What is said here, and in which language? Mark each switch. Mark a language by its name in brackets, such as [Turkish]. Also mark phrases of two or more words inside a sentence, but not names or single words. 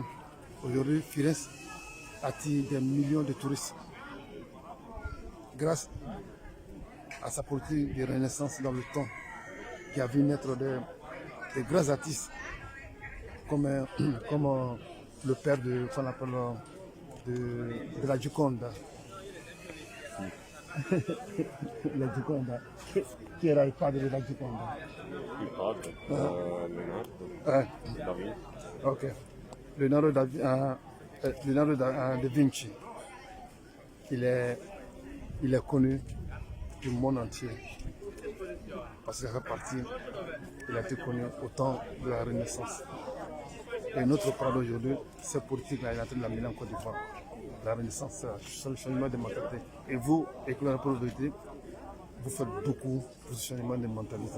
[French] Aujourd'hui, Firenze attire des millions de touristes grâce à sa politique de renaissance dans le temps, qui a vu naître des grands artistes comme le père de la Gioconda. La Gioconda. [Italian] Chi era il padre della Gioconda? Il padre, Leonardo. Da Vinci. Ok. Leonardo da Vinci. [French] Il est connu du monde entier parce qu'il fait partie, il a été connu au temps de la Renaissance. Et notre parole aujourd'hui, cette politique-là, il est en train de l'amener en Côte d'Ivoire. La Renaissance, c'est le changement de mentalité. Et vous, école de la pauvreté, vous faites beaucoup pour ce changement de mentalité.